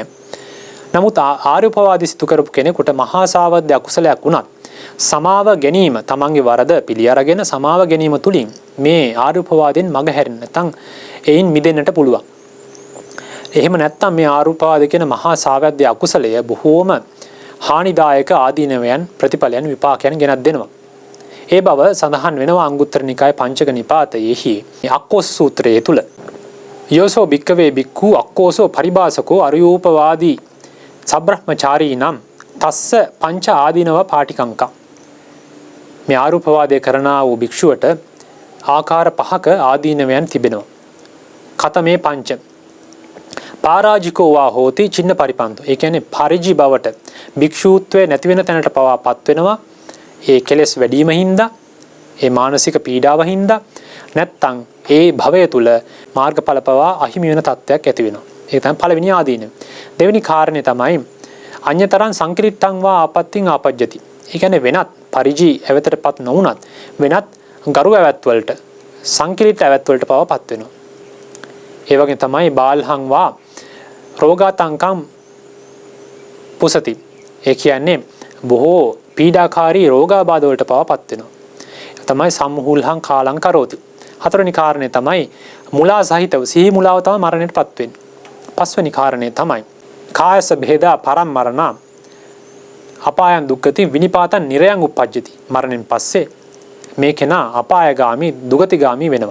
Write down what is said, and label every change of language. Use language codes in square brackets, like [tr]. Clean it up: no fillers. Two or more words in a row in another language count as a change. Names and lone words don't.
[si] නමුත් ආර්ය උපවාදය සිදු කරපු කෙනෙකුට මහා සාවද්‍ය අකුසලයක් වුණත් සමාව ගැනීම තමන්ගේ වරද පිළි අරගෙන සමාව ගැනීම තුලින් මේ ආර්ය උපවාදයෙන් මග හැරෙන්න නැත්නම් එයින් මිදෙන්නට පුළුවන්. එහෙම නැත්නම් මේ ආර්ය උපවාද කියන මහා සාවද්‍ය අකුසලය බොහෝම හානිදායක ආදීනවයන් ප්‍රතිඵලයන් විපාකයන් ගෙනත් දෙනවා. ඒ බව සඳහන් වෙනවා අංගුත්තර නිකාය පංචක නිපාතයේහි අක්කෝස සූත්‍රයේ තුල. [pi] යෝසෝ භික්කවේ භික්ඛු අක්කෝසෝ පරිභාසකෝ අරියෝපවාදී සබ්‍රහ්මචාරී නම් තස්ස පංච ආදීනව පාටිකංකම්. [si] මේ ආරුපවාදය කරනා වූ භික්ෂුවට ආකාර 5ක ආදීනවයන් තිබෙනවා. [pi] කතමේ පංච පාරාජිකෝ වා හෝති චින්න පරිපන්තෝ. [si] ඒ කියන්නේ පරිජි බවට භික්ෂූත්වයේ නැති වෙන තැනට පවාපත් වෙනවා. ඒ කෙලෙස් වැඩිම හින්දා, ඒ මානසික පීඩාව හින්දා නැත්තම් ඒ භවය තුල මාර්ගඵල පවා අහිමි වෙන තත්ත්වයක් ඇති වෙනවා. ඒක තමයි පළවෙනි ආදීනව. දෙවෙනි කාරණේ තමයි [pi] අඤ්‍යතරං සංකීර්තං වා ආපත්තිං ආපජ්ජති. [si] ඒ කියන්නේ වෙනත් පරිජි ඇවතටපත් නොවුනත් වෙනත් ගරු ඇවැත් වලට සංකීර්ත ඇවැත් වලට පවාපත් වෙනවා. ඒ වගේ තමයි [pi] බාල්හං වා රෝගාතංකම් පුසති. [si] ඒ කියන්නේ බොහෝ පීඩාකාරී රෝගාබාධ වලට පවාපත් වෙනවා. [pi] තමයි සම්මුහුල්හං කාලං කරෝති. [si] හතරවෙනි කාරණේ තමයි මුලා සහිතව සිහි මුලාව තමයි මරණයටපත් වෙන්නේ. පස්වෙනි කාරණේ තමයි [pi] කායස භේදා පරම්මරණ අපායන් දුක්ඛති විනිපාතං නිරයන් උපජ්ජති. [si] මරණයෙන් පස්සේ මේ කෙනා අපායගාමි දුගතිගාමි වෙනවා.